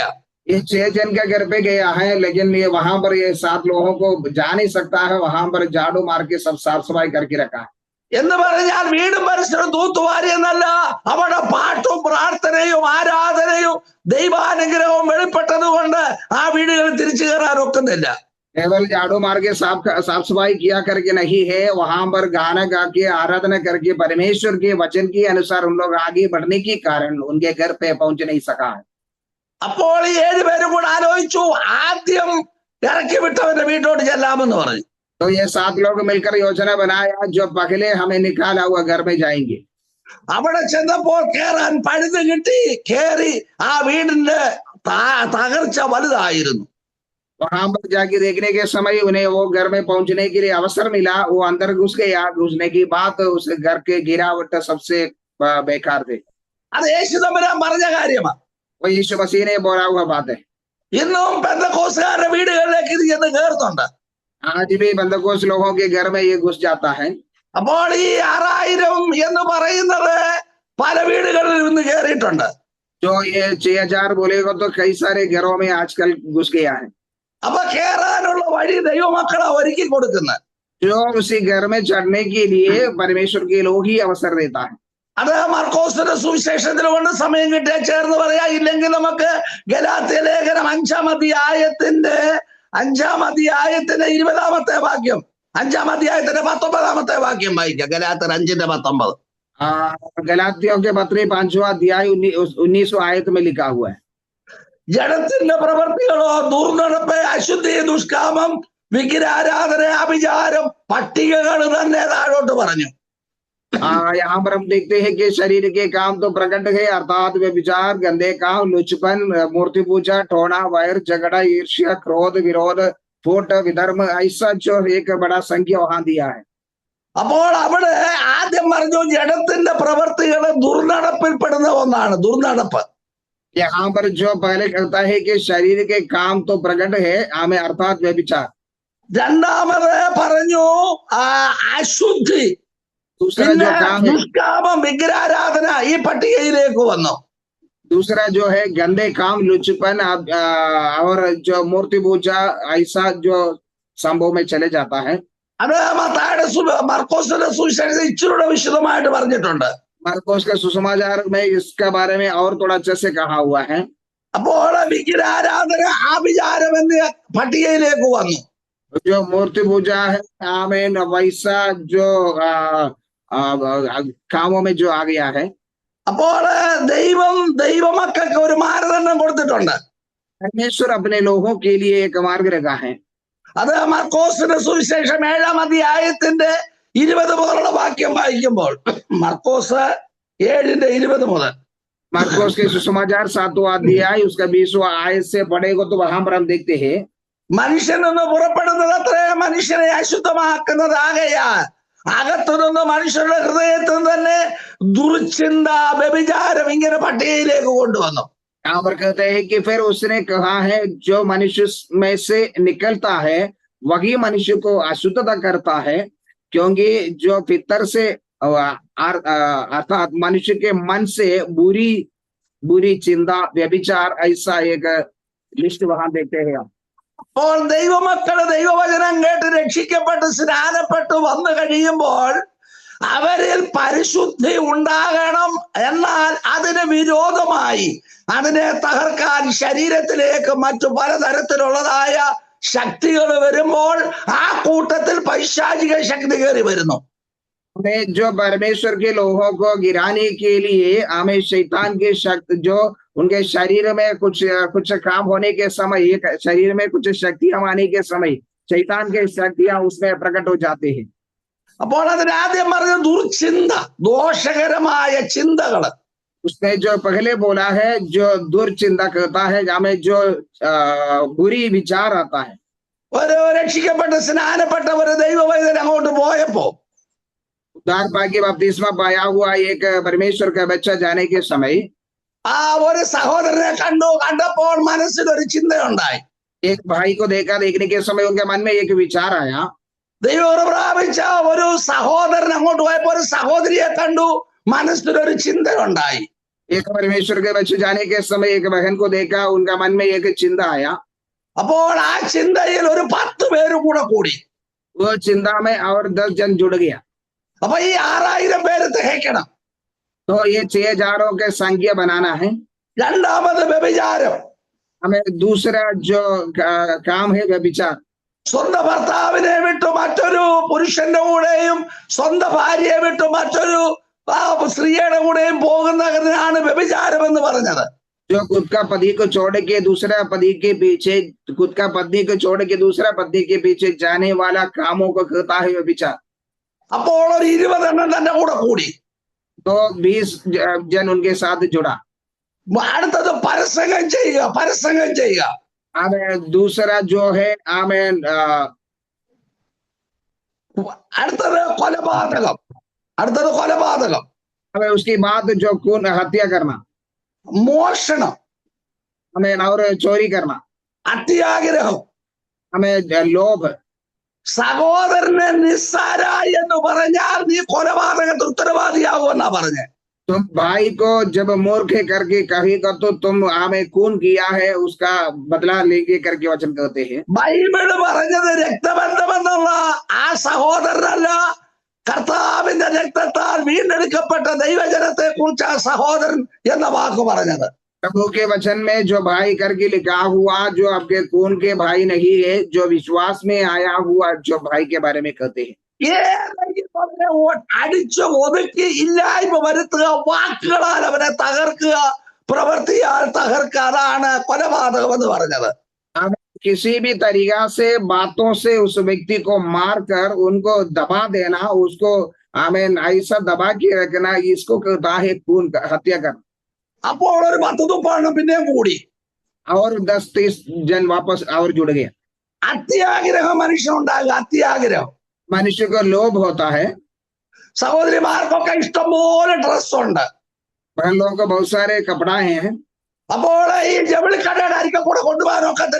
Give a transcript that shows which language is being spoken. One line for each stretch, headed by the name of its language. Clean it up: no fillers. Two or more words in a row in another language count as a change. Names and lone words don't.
Hindi: ये 6 जन के घर पे गया है, लेकिन ये वहां पर ये 7 लोगों को जा नहीं सकता है, वहां पर झाड़ू मार के सब साफ सफाई करके रखा है।
Malayalam: എന്ന് പറഞ്ഞാൽ വീടും പരിസരം തൂത്തുവാരി എന്നല്ല, അവിടെ പാട്ടും പ്രാർത്ഥനയും ആരാധനയും ദൈവാനുഗ്രഹവും വെളിപ്പെട്ടത് കൊണ്ട് ആ വീടുകളിൽ തിരിച്ചു കയറാൻ ഒക്കുന്നില്ല.
Hindi: केवल झाड़ू मार के साफ सफाई किया करके नहीं है, वहां पर गाना गा के आराधना करके परमेश्वर के वचन के अनुसार उन लोग आगे बढ़ने के कारण उनके घर पे पहुंच नहीं सका है।
Malayalam: അപ്പോൾ ഈ 7 പേരും കൂടെ ആലോചിച്ചു, ആദ്യം ഇറക്കി വിട്ടവന്റെ വീട്ടോട്ട് ചെല്ലാമെന്ന് പറഞ്ഞു.
Hindi: तो ये 7 लोग मिलकर योजना बनाया, जो पहले हमें निकाला हुआ घर में जाएंगे।
Malayalam: അവിടെ ചെന്നപ്പോൾ കേറാൻ പഴുത് കിട്ടി. കേറി ആ വീടിന്റെ തകർച്ച വലുതായിരുന്നു.
Hindi: वहां पर जाके देखने के समय उन्हें वो घर में पहुंचने के लिए अवसर मिला, वो अंदर घुस गया। घुसने की बात उस घर के गिरावट सबसे बेकार थे।
Malayalam: അത് യേശു തമ്പുരാൻ പറഞ്ഞ കാര്യമാണ്.
Hindi: वो यीशु मसीह ने बोला हुआ बात है।
Malayalam: ഇന്നും പെന്തക്കോസ്തുകാരുടെ വീടുകളിലേക്ക് ഇത് ചെന്ന് കയറുന്നുണ്ട്.
Hindi: आज भी बंदकोस लोगों के घर में ये घुस जाता है।
Malayalam: അപ്പോൾ ഈ 6000 എന്ന് പറയുന്നത് പല വീടുകളിൽ ഇന്ന് കയറിയിട്ടുണ്ട്.
Hindi: जो ये 6000 बोलेगा तो कई सारे घरों में आजकल घुस गया है।
Malayalam: അപ്പൊ കേറാനുള്ള വഴി ദൈവമക്കളാ ഒരുക്കി കൊടുക്കുന്നത്.
Hindi: जो उसी घर में चढ़ने के लिए परमेश्वर के लोग ही अवसर देता है।
Malayalam: അത് മർക്കോസിന്റെ സുവിശേഷത്തിൽ കൊണ്ട് സമയം കിട്ടിയ ചേർന്ന് പറയാ, ഇല്ലെങ്കിൽ നമുക്ക് ഗലാത്യ ലേഖനം 5-ാം അധ്യായത്തിന്റെ 20-ാമത്തെ വാക്യം, 5-ാം അധ്യായത്തിന്റെ 19-ാമത്തെ വാക്യം വായിക്കാം. ഗലാത്യർ 5:19.
Hindi: गलातियों के पत्री 5वां अध्याय 19 आयत में लिखा हुआ है।
Malayalam: ജഡത്തിന്റെ പ്രവൃത്തികളോ ദുർനടപ്പ്, അശുദ്ധി, ദുഷ്കാമം, വിഗ്രഹാരാധന, അഭിചാരം, പട്ടികകൾ തന്നെ താഴോട്ട് പറഞ്ഞു.
Hindi: यहाँ पर हम देखते हैं कि शरीर के काम तो प्रकट है, अर्थात व्यभिचार, गंदे काम, लुचपन, मूर्ति पूजा, टोना, वैर, झगड़ा, ईर्ष्या, क्रोध, विरोध, फूट, विधर्म, ऐसा जो एक बड़ा संख्या वहां दिया है।
Malayalam: അപ്പോൾ അവിടെ ആദ്യം പറഞ്ഞു ജഡത്തിന്റെ പ്രവൃത്തികൾ ദുർനടപ്പിൽപ്പെടുന്ന ഒന്നാണ്, ദുർനടപ്പ്.
Hindi: यहाँ पर जो पहले कहता है कि शरीर के काम तो प्रकट है, हमें अर्थात व्यभिचार।
Malayalam: രണ്ടാമത് പറഞ്ഞു അശുദ്ധി,
Hindi: दूसरा जो काम है,
Malayalam: ദുഷ്കാമം, വിഗ്രഹാരാധന ഈ പട്ടികയിലേക്ക് വന്നു.
Hindi: दूसरा जो है गंदे काम, लुचपन और जो मूर्ति पूजा, ऐसा जो संभव में चले जाता है।
Malayalam: അത് മർക്കോസിന്റെ സുവിശേഷത്തിൽ ഇച്ചിരൂടെ വിശദമായിട്ട് പറഞ്ഞിട്ടുണ്ട്.
Hindi: मार्कोस के सुसमाचार में इसके बारे में और थोड़ा अच्छे से कहा हुआ है।
Malayalam: അപ്പോൾ വിഗ്രഹാരാധന, ആഭിചാരം എന്നീ പട്ടികയിലേക്ക് വന്നു.
Hindi: जो मूर्ति पूजा है, आमीन, वैसा जो कामों में जो आ गया है।
Malayalam: അപ്പോൾ ദൈവമക്കൾക്ക് ഒരു മാനദണ്ഡം കൊടുത്തിട്ടുണ്ട്.
Hindi: परमेश्वर अपने लोगों के लिए एक मार्ग रखा है।
Malayalam: അത് മർക്കോസിന്റെ സുവിശേഷം 7-ാം അധ്യായത്തിന്റെ 20 മുതലുള്ള വാക്യം വായിക്കുമ്പോൾ, മർക്കോസ് 7:20 മുതൽ,
Hindi: मार्कोस के सुसमाचार 7वां अध्याय उसका 20वां आयत से पढ़ेगा तो वहां पर हम देखते हैं
Malayalam: മനുഷ്യൻ നിന്ന് പുറപ്പെടുന്നത് അത്രേ മനുഷ്യനെ അശുദ്ധമാക്കുന്നതാകയാൽ അകത്തു നിന്ന് മനുഷ്യരുടെ ഹൃദയത്തിൽ തന്നെ ദുർചിന്ത, വ്യഭിചാരം ഇങ്ങനെ പട്ടികയിലേക്ക് കൊണ്ടുവന്നു.
Hindi: यहाँ पर कहते हैं कि फिर उसने कहा है जो मनुष्य में से निकलता है वही मनुष्य को अशुद्धता करता है, क्योंकि जो भीतर से अर्थात मनुष्य के मन से बुरी बुरी चिंता, व्यभिचार, ऐसा एक लिस्ट वहां देखते हैं।
Malayalam: അപ്പോൾ ദൈവമക്കള് ദൈവവചനം കേട്ട് രക്ഷിക്കപ്പെട്ട് സ്നാനപ്പെട്ട് വന്നു കഴിയുമ്പോൾ അവരിൽ പരിശുദ്ധി ഉണ്ടാകണം. എന്നാൽ അതിന് വിരോധമായി അതിനെ തകർക്കാൻ ശരീരത്തിലേക്ക് മറ്റു പലതരത്തിലുള്ളതായ ശക്തികൾ വരുമ്പോൾ ആ കൂട്ടത്തിൽ പൈശാചിക ശക്തി കയറി വരുന്നു.
Hindi: हमें जो परमेश्वर के लोगों को गिराने के लिए हमें शैतान की शक्ति जो उनके शरीर में कुछ कुछ काम होने के समय, शरीर में कुछ शक्तियां आने के समय शैतान की शक्तियां उसमें प्रकट हो जाते हैं।
Malayalam: അപ്പോൾ അതിന് ആദ്യം പറഞ്ഞ ദുർചിന്ത, ദോഷകരമായ ചിന്തകള്.
Hindi: उसने जो पहले बोला है जो दुर्चिंता करता है, हमें जो बुरी विचार आता है।
Malayalam: ഒരു രക്ഷിക്കപ്പെട്ട് സ്നാനപ്പെട്ട ഒരു ദൈവവൈദ്യൻ അങ്ങോട്ട് പോയപ്പോ
Hindi: उद्धार पाके बपतिस्मा पाया हुआ एक परमेश्वर का बच्चा जाने के समय
Malayalam: ആ ഒരു സഹോദരനെ കണ്ടപ്പോൾ മനസ്സിലൊരു ചിന്തയുണ്ടായി.
Hindi: एक भाई को देखने के समय उनके मन में एक विचार आया।
Malayalam: ദൈവം പ്രാപിച്ച ഒരു സഹോദരൻ അങ്ങോട്ട് പോയപ്പോ ഒരു സഹോദരിയെ കണ്ടു, മനസ്സിലൊരു ചിന്തയുണ്ടായി.
Hindi: एक परमेश्वर के बच्चे जाने के समय एक बहन को देखा, उनका मन में एक चिंता आया।
Malayalam: അപ്പോൾ ആ ചിന്തയിൽ ഒരു 10 പേര് കൂടെ കൂടി.
Hindi: वो चिंता में और 10 जन जुड़ गया।
Malayalam: അപ്പൊ ഈ 6000 പേര് തികയ്ക്കണം.
Hindi: तो ये 6000 के संख्या बनाना है।
Malayalam: രണ്ടാമത് വ്യഭിചാരം.
Hindi: हमें दूसरा जो काम है व्यभिचार।
Malayalam: സ്വന്തം ഭർത്താവിനെ വിട്ടു മറ്റൊരു പുരുഷന്റെ കൂടെയും സ്വന്തം ഭാര്യയെ വിട്ടു മറ്റൊരു സ്ത്രീയുടെ കൂടെയും പോകുന്നതിനാണ് വ്യഭിചാരം എന്ന് പറഞ്ഞത്.
Hindi: जो खुद का पति को छोड़ के दूसरा पति के पीछे, खुद का पत्नी को छोड़ के दूसरा पति के पीछे जाने वाला कामों को कहता है व्यभिचार।
Malayalam: അപ്പോൾ ഒരു 20 എണ്ണം തന്റെ കൂടെ കൂടി.
Hindi: तो 20 जन उनके साथ जुड़ा।
Malayalam: അടുത്തത് പരസംഗം ചെയ്യുക, പരസംഗം ചെയ്യുക.
Hindi: हमें दूसरा जो है हमें
Malayalam: അടുത്തത് കൊലപാതകം, അടുത്തത് കൊലപാതകം.
Hindi: हमें उसकी बात जो खून हत्या करना,
Malayalam: മോഷണം,
Hindi: हमें और चोरी करना,
Malayalam: അത്യാഗ്രഹം,
Hindi: हमें लोभ।
Malayalam: സഹോദരനെ നിസ്സാര എന്ന് പറഞ്ഞാൽ നീ കൊലപാതകത്തിന് ഉത്തരവാദിയാകുമെന്നാ പറഞ്ഞേ.
Hindi: तुम भाई को जब मूर्ख करके कहेगा तो तुम हमें खून किया है उसका बदला लेंगे करके वचन कहते हैं।
Malayalam: ബൈബിള് പറഞ്ഞത് രക്തബന്ധമെന്നുള്ള ആ സഹോദരനല്ല, കർത്താവിന്റെ രക്തത്താൽ വീണ്ടെടുക്കപ്പെട്ട ദൈവജനത്തെ കുറിച്ച് ആ സഹോദരൻ എന്ന വാക്ക് പറഞ്ഞത്.
Hindi: प्रभु के वचन में जो भाई करके लिखा हुआ, जो आपके खून के भाई नहीं है, जो विश्वास में आया हुआ जो भाई के बारे में कहते हैं।
Malayalam: അടിച്ചു ഒതുക്കി ഇല്ലായ്മ വരുത്തുക, വാക്കുകളാൽ അവനെ തകർക്കുക, പ്രവൃത്തിയാൽ തകർക്കുക, അതാണ് കൊലപാതകം എന്ന് പറഞ്ഞത്.
Hindi: किसी भी तरीका से बातों से उस व्यक्ति को मार कर उनको दबा देना, उसको हमें ऐसा दबा के रखना, इसको कहता है खून हत्या करना।
Malayalam: അപ്പോൾ ഒരു 10-30 പിന്നെയും കൂടി.
Hindi: और 10-30 जन वापस और जुड़ गया।
Malayalam: അത്യാഗ്രഹം മനുഷ്യനുണ്ടാകുക, അത്യാഗ്രഹം.
Hindi: मनुष्य को लोभ होता है।
Malayalam: സഹോദരിമാർക്കൊക്കെ ഇഷ്ടംപോലെ ഡ്രസ് ഉണ്ട്.
Hindi: बहन लोगों को बहुत सारे कपड़ा हैं।
Malayalam: അപ്പോൾ ഈ ജവിളിക്കടയുടെ അരികെ കൂടെ കൊണ്ടുപോകാനൊക്കത്തില്ല.